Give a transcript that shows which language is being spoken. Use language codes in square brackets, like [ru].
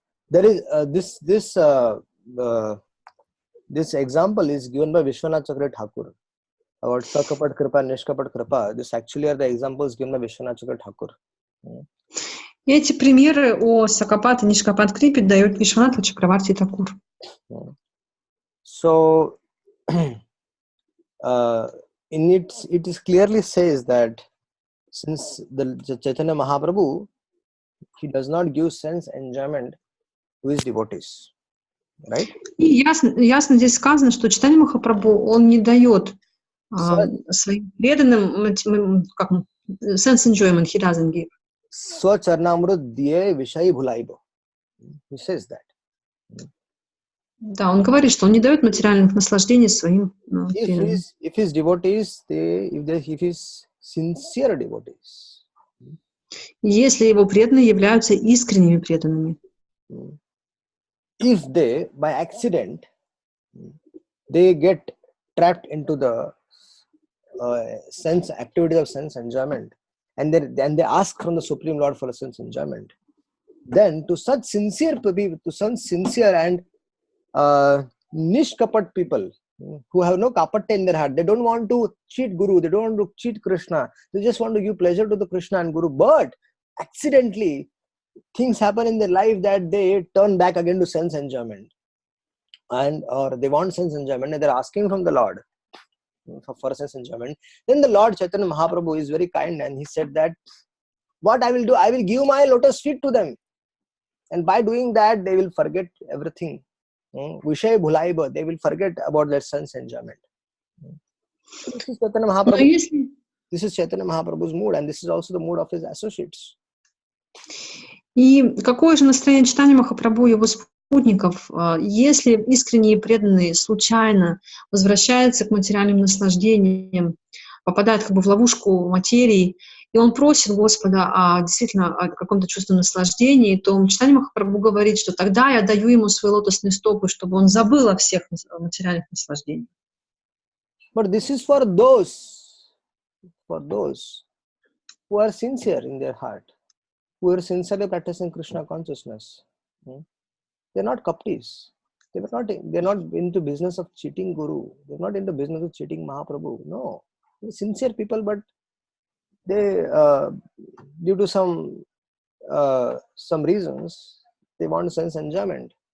[en] there is this example is given by Vishwanath Chakravarti Thakur about Sakapat Kripa, Nishkapat Kripa. This actually are the examples given by Vishwanath Chakravarti Thakur. [ru] Эти примеры о Сакапат и Нишкапат Крипе дает Вишванатха Чакраварти Такур. [en] So in it is clearly says that since the Chaitanya Mahaprabhu, he does not give sense enjoyment to his devotees, right? [ru] И ясно здесь сказано, что Чайтанья Махапрабху, он не дает своим преданным [en] sense enjoyment, he doesn't give. [bn] Swacharnamrut diye vishayi bhulaibo. [en] He says that. [ru] Да, он говорит, что он не дает материальных наслаждений своим преданным. [en] If his devotees, if his sincere devotees. [ru] Если его преданные являются искренними преданными. [en] If they, by accident, they get trapped into the sense activities of sense enjoyment, and they ask from the Supreme Lord for a sense enjoyment, then to such sincere people, to such sincere and nishkapat people who have no kapatta in their heart, they don't want to cheat Guru, they don't want to cheat Krishna, they just want to give pleasure to the Krishna and Guru, but accidentally things happen in their life that they turn back again to sense enjoyment, and or they want sense enjoyment and they're asking from the Lord for sense enjoyment. Then the Lord Chaitanya Mahaprabhu is very kind, and he said that what I will do, I will give my lotus feet to them, and by doing that they will forget everything. [bn] Vishay bhulaiba, [en] they will forget about their sense enjoyment. This is Chaitanya Mahaprabhu. This is Chaitanya Mahaprabhu's mood, and this is also the mood of his associates. [ru] И какое же настроение читания Махапрабху и его спутников, если искренние преданные случайно возвращаются к материальным наслаждениям, попадают как бы в ловушку материи, и он просит Господа действительно о каком-то чувстве наслаждения, то читание Махапрабху говорит, что тогда я даю ему свои лотосные стопы, чтобы он забыл о всех материальных наслаждениях. [en] But this is for those who are sincere in their heart, who are sincerely practicing Krishna consciousness. They're not kaptis. They're not into business of cheating Guru. They're not into business of cheating Mahaprabhu. No, they're sincere people, but they, due to some reasons, they want sense enjoyment.